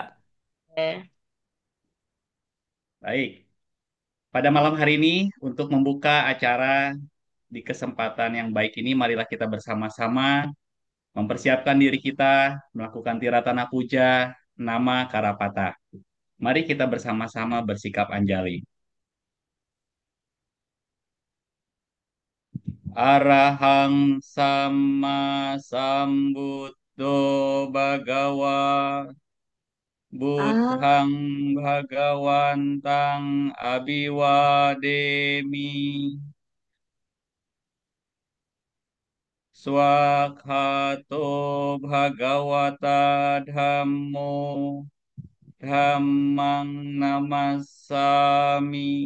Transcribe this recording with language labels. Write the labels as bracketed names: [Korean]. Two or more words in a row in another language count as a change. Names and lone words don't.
[Indonesian] Baik, pada malam hari ini untuk membuka acara di kesempatan yang baik ini, marilah kita bersama-sama mempersiapkan diri kita melakukan tiratana puja nama Karapata. Mari kita bersama-sama bersikap anjali. [Pali] Arahang sama sambuddho bagawa Ah, buddhang bhagawantang abiwademi swakhato bhagawata dhammo dhammang namassami.